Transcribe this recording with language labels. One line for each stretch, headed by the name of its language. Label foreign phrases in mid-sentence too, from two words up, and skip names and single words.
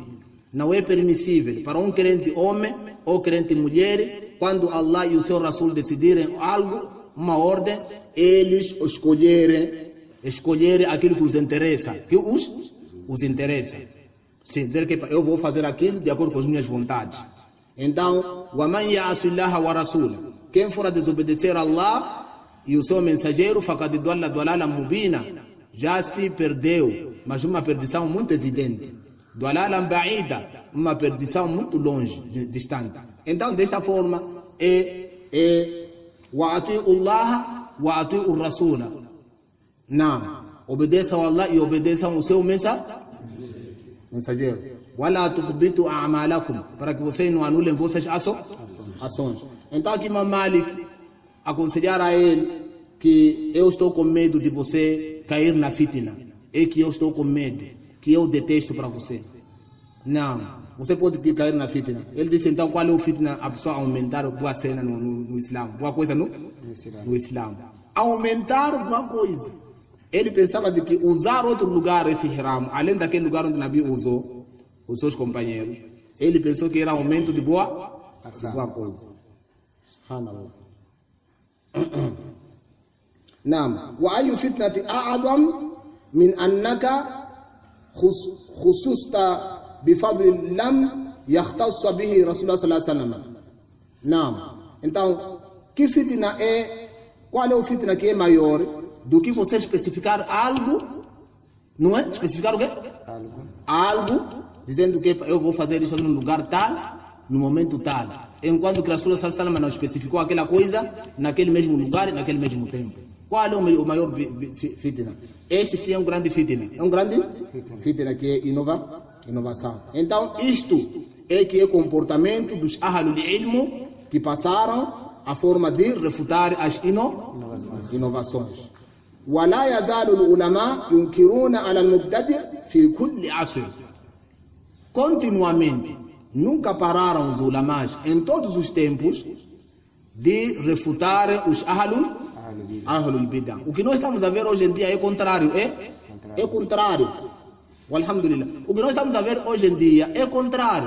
Portuguese: Não é permissível para um crente homem ou crente mulher, quando Allah e o seu Rasul decidirem algo, uma ordem, eles escolherem aquilo que os interessa, os interessa. Sem dizer que eu vou fazer aquilo de acordo com as minhas vontades. Então,
Arabic: وَمَنْ يَعْصِ اللَّهَ وَرَسُولَهُ,
Portuguese: quem for a desobedecer a Allah e o seu mensageiro,
Arabic: فَقَدْ ضَلَّ ضَلَالًا مُبِينًا,
Portuguese: já se perdeu, mas uma perdição muito evidente.
Arabic: ضَلَالًا بَعِيدًا,
Portuguese: uma perdição muito longe, distante. Então, desta forma,
Arabic: وَأَطِيعُوا اللَّهَ وَأَطِيعُوا الرَّسُولَ.
Portuguese: Não, obedeçam a Allah e obedeçam o seu mensageiro.
Arabic: وَلَا تُخْبِتُوا أَعْمَالَكُمْ,
Portuguese: para que vocês não anulem vossas ações. Então aqui Imam Malik, aconselhar a ele que eu estou com medo de você cair na fitna. É que eu estou com medo, que eu detesto para você. Não, você pode cair na fitna. Ele disse, então, qual é o fitna? A pessoa aumentar boa cena no Islã. Boa coisa no Islã. Aumentar boa coisa. Ele pensava de que usar outro lugar, esse haram, além daquele lugar onde o Nabi usou, os seus companheiros, ele pensou que era aumento de boa coisa.
Arabic: سبحان الله. نعم. وأي فتنة أعظم من أنك خصصت بفضل لم يختص به رسول الله صلى الله عليه وسلم.
Portuguese: Naam. Então, que fitna é? Qual é o fitna que é maior do que você especificar algo? Não é? Especificar o quê? Algo, dizendo que eu vou fazer isso num lugar tal, no momento tal. Enquanto que
Arabic: رسول الله صلى الله عليه وسلم
Portuguese: não especificou aquela coisa naquele mesmo lugar e naquele mesmo tempo. Qual é o maior fitna? Este sim é um grande fitna. É um grande fitna que é inovação. Então, isto é que é comportamento dos
Arabic: أهل العلم
Portuguese: que passaram a forma de refutar as inovações.
Arabic: ولا يزال العلماء ينكرون على المبتدع في كل عصر.
Portuguese: Continuamente, nunca pararam os ulamás em todos os tempos de refutar os
Arabic: أهل البدعة.
Portuguese: O que nós estamos a ver hoje em dia é contrário, é contrário. Alhamdulillah. O que nós estamos a ver hoje em dia é contrário.